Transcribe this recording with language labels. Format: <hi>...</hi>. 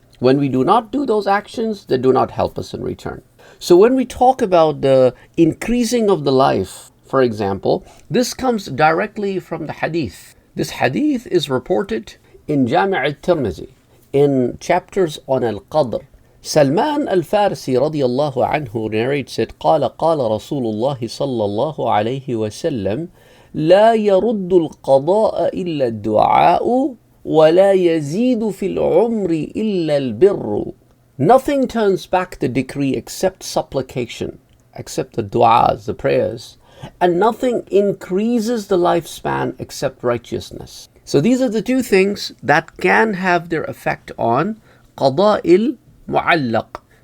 <en>When we do not do those actions, they do not help us in return. So when we talk about the increasing of the life, for example, this comes directly from the hadith. This hadith is reported in Jami' al-Tirmizi in chapters on al-Qadr. Salman al-Farsi radiyallahu anhu narrates it,</en> <ar>قال رسول الله صلى الله عليه وسلم لا يرد القضاء إلا الدعاء ولا يزيد في العمر إلا البر.</ar> <en>Nothing turns back the decree except supplication, except the du'as, the prayers, and nothing increases the lifespan except righteousness. So these are the two things that can have their effect on qada'il mu'allaq.</en>